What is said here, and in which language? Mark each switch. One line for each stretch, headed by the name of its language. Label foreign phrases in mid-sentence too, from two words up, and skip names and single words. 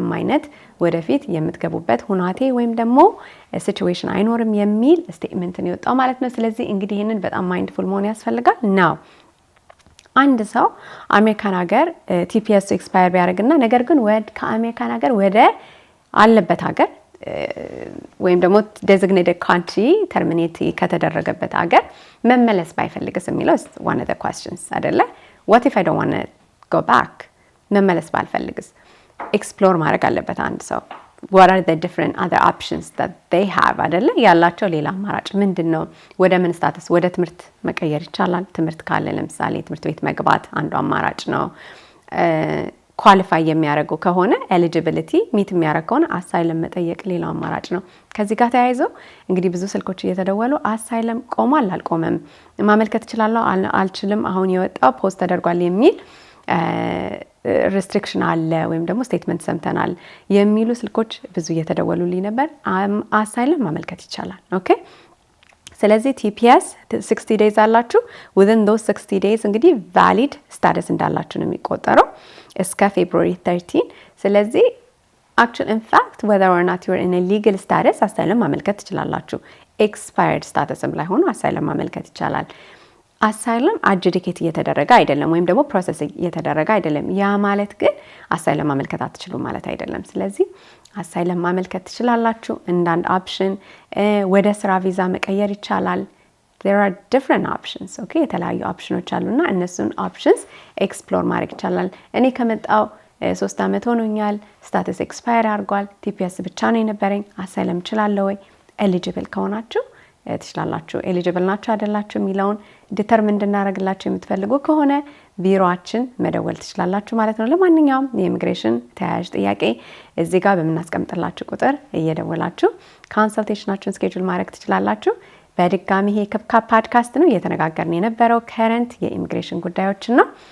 Amharic: አይነት ወደፊት የምትገቡበት ሁናቴ ወይም ደግሞ ሲቹዌሽን አይኖርም የሚል ስቴትመንትን የወጣው ማለት ነው። ስለዚህ እንግዲህ ይህንን በጣም ማይንድፉል መሆን ያስፈልጋል። ናው አንድ ሰው አሜሪካን ሀገር ቲፒኤስ ኤክስፓየር ቢያደርግና ነገር ግን ከአሜሪካን ሀገር ወደ አለበት ሀገር ወይም ደግሞ
English: designated country
Amharic: ተርሚኔት ከተደረገበት ሀገር መመለስ ባይፈልግስ የሚለው
English: one of the questions
Amharic: አይደለ?
English: what if I don't want to go back
Amharic: መመለስ ባልፈልግስ? ኤክስፕሎር ማድረግ አለበት አንድ ሰው
English: what are the different other options that they have አይደለ?
Amharic: ያላቸው ሌላ አማራጭ ምንድነው? ወደ ምን ስታተስ ወደ ትምህርት መቀየር ይቻላል። ትምህርት ካለ ለምሳሌ ትምህርት ቤት መግባት አንዱ አማራጭ ነው። ኳሊፋይ የሚያደርጉ ከሆነ
English: eligibility meet
Amharic: የሚያደርግ ከሆነ አሳይለም መጠየቅ ሌላው አማራጭ ነው። ከዚህ ጋር ተያይዞ እንግዲህ ብዙ ስልኮች እየተደወሉ አሳይለም ቆሟል አልቆመም፣ ማመልከት እችላለሁ አልችልም፣ አሁን የወጣው ፖስት ተደርጓል የሚል ሪስትሪክሽን አለ ወይም ደግሞ ስቴትመንት ሰምተናል የሚሉ ስልኮች ብዙ እየተደወሉልኝ ነበር። አሳይለም ማመልከት ይቻላል። ኦኬ ስለዚህ ቲፒኤስ 60 ዴይዝ አላችሁ።
English: within those 60 days
Amharic: እንግዲህ
English: valid status
Amharic: እንዳላችሁ ነው የሚቆጠረው እስከ ፌብሩዋሪ 13።
English: ስለዚህ actually in fact whether or not you're in a legal status
Amharic: አሳይለም ማመልከት ትችላላችሁ።
English: expired
Amharic: statusም ላይ ሆኖ አሳይለም ማመልከት ይቻላል። አሳይለም አድጁዲኬት እየተደረገ አይደለም ወይም ደግሞ ፕሮሰስ እየተደረገ አይደለም። ያ ማለት ግን አሳይለም ማመልከት አትችሉም ማለት አይደለም። ስለዚህ አሳይለም ማመልከት ትችላላችሁ እንደ አንድ ኦፕሽን። ወደ ስራ ቪዛ መቀየር ይቻላል።
English: there are different options okay
Amharic: የተለያዩ ኦፕሽኖች አሉና እነሱን
English: options explore
Amharic: ማድረግ ይቻላል። እኔ ከመጣው 3 አመት ሆኖኛል። ስታተስ ኤክስፓየር አድርጓል። ቲፒኤስ ብቻ ነው የነበረኝ። አሳይለም እችላለሁ ወይ? ኤሊጂብል ከሆናችሁ ትችላላችሁ። ኤሊጂብል ናችሁ አይደላችሁ የሚለውን ዲተርሚን እንድናደርግላችሁ የምትፈልጉ ከሆነ ቢሮአችን መደወል ትችላላችሁ ማለት ነው። ለማንኛውም የኢሚግሬሽን ተያያዥ ጥያቄ እዚህ ጋር በምናስቀምጥላችሁ ቁጥር እየደወላችሁ ኮንሰልቴሽናችሁን ስኬጁል ማድረግ ትችላላችሁ። በድጋሚ ይሄ ክብካ ፖድካስት ነው እየተነጋገርን የነበረው ከረንት የኢሚግሬሽን ጉዳዮችን ነው።